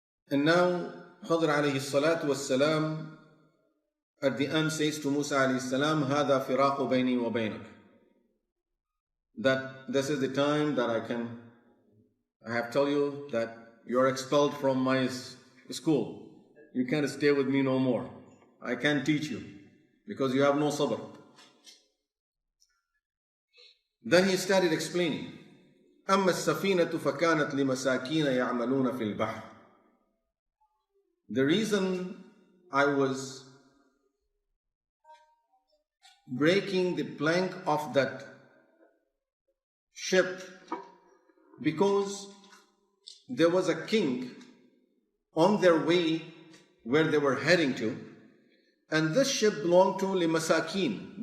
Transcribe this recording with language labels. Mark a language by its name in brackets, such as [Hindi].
[English] And now Khidr alayhi salatu wassalam at the end says to Musa alayhi salam, [Arabic] هَذَا فِرَاقُ بَيْنِي وَبَيْنَكَ, [English] that this is the time that I have told you that you're expelled from my school. You can't stay with me no more. I can't teach you because you have no sabr. Then he started explaining, [Arabic] أَمَّا السَّفِينَةُ فَكَانَتْ لِمَسَاكِينَ يَعْمَلُونَ فِي الْبَحْرِ. [English] The reason I was breaking the plank of that ship, because there was a king on their way where they were heading to, and this ship belonged to Limasakin.